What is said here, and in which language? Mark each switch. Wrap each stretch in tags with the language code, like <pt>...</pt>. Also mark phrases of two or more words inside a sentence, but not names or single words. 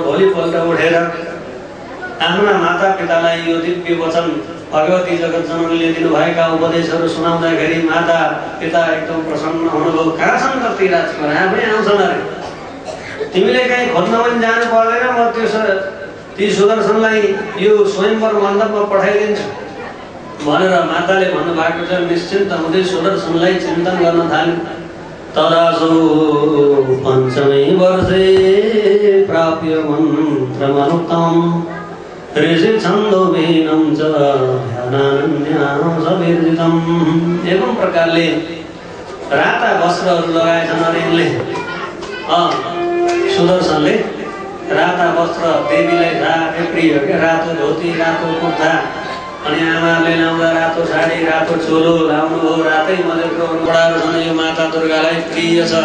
<ne>भोलिपल्ट उठेर आफ्ना माता पितालाई यो दिव्य वचन भगवती जगत जननीले दिनुभएका उपदेशहरू सुनाउँदाखेरि माता पिता एकदम प्रसन्न हुनुभयो। कहाँ छन् त ती राजकुमार, आफै आउँछन् अरे, तिमीले कहीँ खोज्न पनि जानु पर्दैन, म त्यो ती सुदर्शनलाई यो स्वयंवर मण्डपमा पठाइदिन्छु भनेर माताले भन्नुभएको छ। निश्चिन्त हुँदै सुदर्शनलाई चिन्तन गर्न थाल्यो।</ne> <sa>तदासो पञ्चमी वर्षे प्राप्य मन्त्रमनुक्तम् ऋषि छन्दोभिनं च ध्यानान्यां सविर्जितम्।</sa> <ne>एवं प्रकारले राता वस्त्रहरू लगाएछन् अरे यिनले, सुदर्शनले राता वस्त्र देवीलाई रातो प्रिय के रातो धोती रातो कुर्ता, अनि आमाले लाउँदा रातो साडी रातो चोलो लाउनु हो। रातै मजेको बडाहरू छन्, यो माता दुर्गालाई प्रिय छ।</ne>